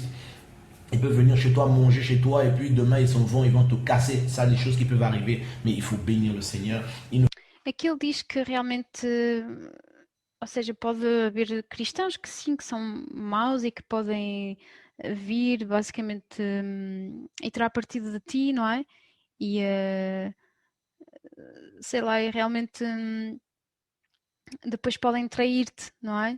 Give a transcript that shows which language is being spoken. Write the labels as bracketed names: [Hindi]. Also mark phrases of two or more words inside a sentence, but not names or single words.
[French] Ils peuvent venir chez toi, manger chez toi et puis demain ils s'en vont, ils vont te casser. Ça, des choses qui peuvent arriver, mais il faut bénir le Seigneur. [Portuguese] Aqui ele diz que realmente, ou seja, pode haver cristãos que sim, que são maus e que podem vir basicamente e tirar partido de ti, não é? E sei lá, e realmente depois podem trair-te, não é?